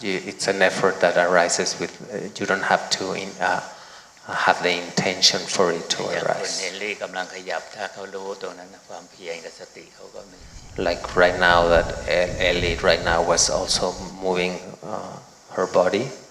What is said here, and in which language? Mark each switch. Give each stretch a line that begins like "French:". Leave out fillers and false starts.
English: It's an effort that arises with. You don't have to have the intention for it to
Thai: อย่างคน
English: arise.
Thai: เฮนรี่กำลังขยับถ้าเขารู้ตรงนั้นความเพียรกับสติเขาก็มี
English: Like right now that Ellie right now was also moving her body.